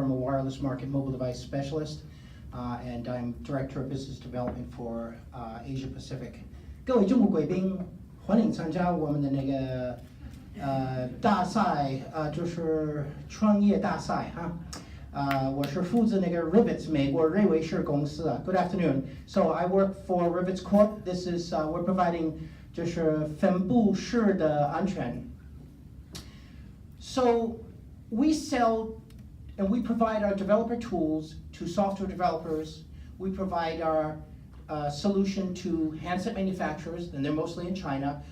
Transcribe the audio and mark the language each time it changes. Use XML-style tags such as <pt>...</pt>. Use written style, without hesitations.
<en>I'm a wireless market mobile device specialist, and I'm Director of Business Development for Asia Pacific.</en> <zh>各位中国贵宾，欢迎参加我们的那个大赛，就是创业大赛哈。我是负责那个 Rivets 美国瑞维士公司啊。</zh> <en>Good afternoon. So I work for Rivets Corp. This is we're providing</en> <zh>就是分布式的安全。</zh> <en>So we sell and we provide our developer tools to software developers. We provide our solution to handset manufacturers, and they're mostly in China.</en>